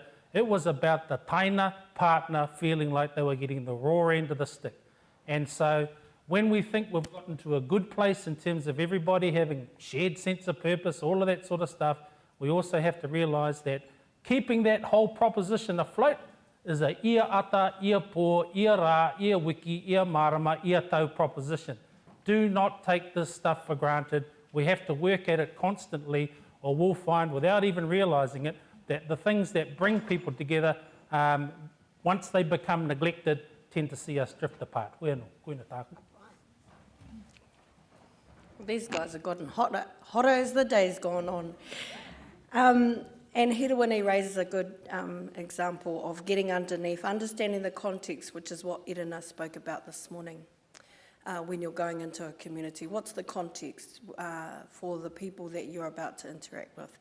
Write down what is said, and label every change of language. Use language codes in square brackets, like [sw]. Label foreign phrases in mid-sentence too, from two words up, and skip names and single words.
[en] It was about the taina partner feeling like they were getting the raw end of the stick. And so when we think we've gotten to a good place in terms of everybody having shared sense of purpose, all of that sort of stuff, we also have to realise that keeping that whole proposition afloat is a [mi] ia ata, ia pō, ia rā, ia wiki, ia marama, ia tau [en] proposition. Do not take this stuff for granted. We have to work at it constantly, or we'll find, without even realising it, that the things that bring people together, once they become neglected, tend to see us drift apart. [mi] Whānau, koina tāku. [en] These guys have gotten hotter as the day's gone on. And Hirawini raises a good example of getting underneath, understanding the context, which is what Irina spoke about this morning. When you're going into a community, what's the context for the people that you're about to interact with?